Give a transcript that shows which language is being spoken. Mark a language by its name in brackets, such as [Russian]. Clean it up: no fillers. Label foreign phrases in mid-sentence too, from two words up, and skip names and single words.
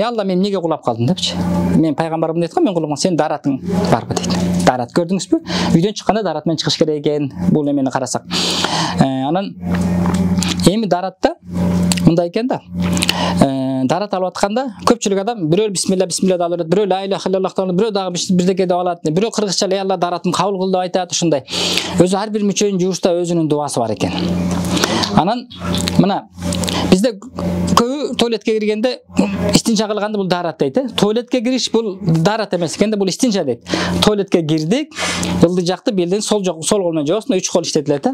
[Kyrgyz] Алла, мен эмнеге кулап калдым депчи. Мен пайгамбарым дейт го, мен кулап калдым. Сен дааратың барбы дейт. Даарат көрдүңүзбү? Үйдөн чыкканда даарат менен чыгыш керек экен. Бул эмени карасак. Анан эми дааратта мындай экен да. Даарат алып атканда көпчүлүк адам бирөө бисмилла деп алат, бирөө [Arabic] لا إله إلا الله [Kyrgyz] деп алат, бирөө дагы бирдеке деп алат, бирөө кыргызча ла Алла дааратым кабыл кыл деп айтат, ушундай. Өзү ар бир мүчөнүн жуушта өзүнүн дуасы бар экен. Анан мына бизде көбү туалетке киргенде истинча кылганды бул даарат дейт. Туалетке кириш бул даарат эмес экен да, бул истинча дейт. Туалетке кирдик, ылдый жакты билдин сол кол менен жуабыз, 3 кол иштетилет.